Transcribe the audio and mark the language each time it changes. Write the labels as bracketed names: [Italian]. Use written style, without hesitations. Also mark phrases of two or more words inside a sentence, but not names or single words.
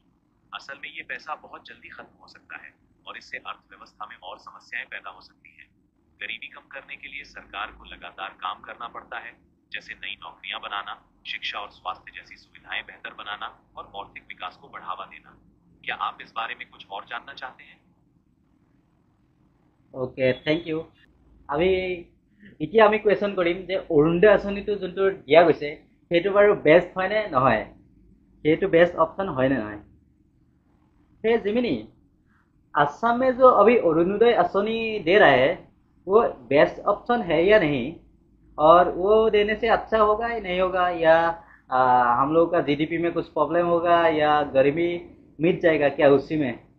[Hindi] असल में ये पैसा बहुत जल्दी खत्म हो सकता है और इससे अर्थव्यवस्था में और समस्याएं पैदा हो सकती हैं। गरीबी कम करने के लिए सरकार को लगातार काम करना पड़ता है, जैसे नई नौकरियां बनाना, शिक्षा और स्वास्थ्य जैसी सुविधाएं बेहतर बनाना और आर्थिक विकास को बढ़ावा देना। क्या आप इस बारे में कुछ और जानना चाहते हैं? ओके, [English] thank you. [Assamese] এতিয়া আমি কুৱেশ্যন কৰিম যে অৰুণোদয় আঁচনিটো যোনটো দিয়া গৈছে, সেইটো বাৰু বেষ্ট হয়নে নহয়, সেইটো [English] best option [Assamese] হয়নে নহয়? [Hindi] हे जिमिनी, असम में जो अभी अरुणोदय आसनी दे रहा है, वो [English] best option [Hindi] है या नहीं, और वो देने से अच्छा होगा या नहीं होगा, या हम लोगों का जीडीपी में कुछ प्रॉब्लम होगा, या गरीबी मिट जाएगा क्या उसी में?